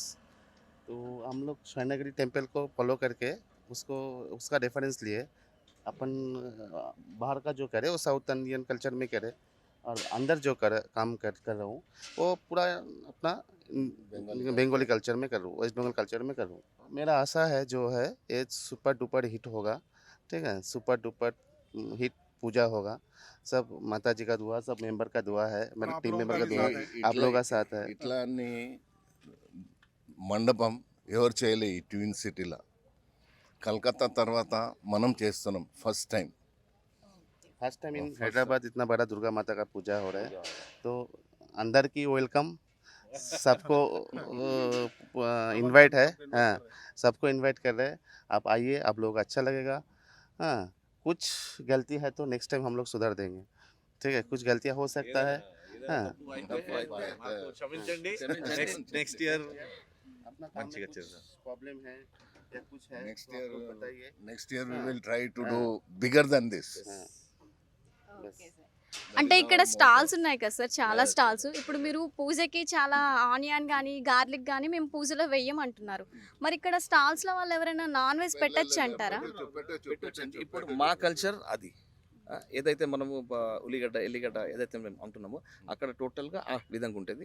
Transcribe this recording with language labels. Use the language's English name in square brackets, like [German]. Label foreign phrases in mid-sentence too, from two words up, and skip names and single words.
[Hindi] तो हम लोग स्वर्णगिरी टेम्पल को फॉलो करके उसका रेफरेंस लिए अपन बाहर का जो करे वो [English] South Indian culture [Hindi] में करे, और अंदर जो काम कर रहा हूँ वो पूरा अपना [English] Bengali culture [Hindi] में कर रहा हूँ, [English] West Bengal culture [Hindi] में कर रहा हूँ. मेरा आशा है जो है ये [English] super duper hit [Hindi] होगा. ठीक है, [English] super duper hit [Hindi] पूजा होगा. सब माता जी का दुआ, सब मेंबर का दुआ है, मेरे [English] team member [Hindi] का दुआ है, आप लोगों का साथ है. [Telugu] ఇట్లా మండపం ఎవరు చేయలే ఈ [English] twin city. [Telugu] కలకత్తా తర్వాత మనం చేస్తున్నాం [English] first time. first time in first [Hindi] हैदराबाद इतना बड़ा दुर्गा माता का पूजा हो रहा है. तो अंदर की वेलकम, सबको इनवाइट है. हाँ, सबको इनवाइट कर रहे हैं. आप आइए, आप लोगों को अच्छा लगेगा. हाँ, कुछ गलती है तो [English] next time [Hindi] हम लोग सुधार देंगे. ठीक है, कुछ गलतियाँ हो सकता है. हाँ, [Telugu] క్షమించండి. [English] next year [Hindi] अपना काम [Telugu] మంచిగా [Hindi] में कुछ [Telugu] చేద్దాం. [Hindi] प्रॉब्लम है या कुछ है [Telugu] నెక్స్ట్ [Hindi] तो आप [Telugu] ఇయర్ [Hindi] लोग बताइए. [English] next year we will try to do bigger than this. [Hindi] हाँ, [English] okay sir. [Telugu] అంటే ఇక్కడ స్టాల్స్ ఉన్నాయి కదా సార్, చాలా స్టాల్స్. ఇప్పుడు మీరు పూజకి చాలా ఆనియన్ కానీ గార్లిక్ కానీ మేము పూజలో వెయ్యం అంటున్నారు. మరి ఇక్కడ స్టాల్స్లో వాళ్ళు ఎవరైనా [English] non veg [Telugu] పెట్టచ్చు అంటారా? పెట్టొచ్చండి. ఇప్పుడు మా కల్చర్ అది. ఏదైతే మనము ఉల్లిగడ్డ ఎల్లిగడ్డ ఏదైతే మేము అంటున్నామో అక్కడ టోటల్గా ఆ విధంగా ఉంటుంది.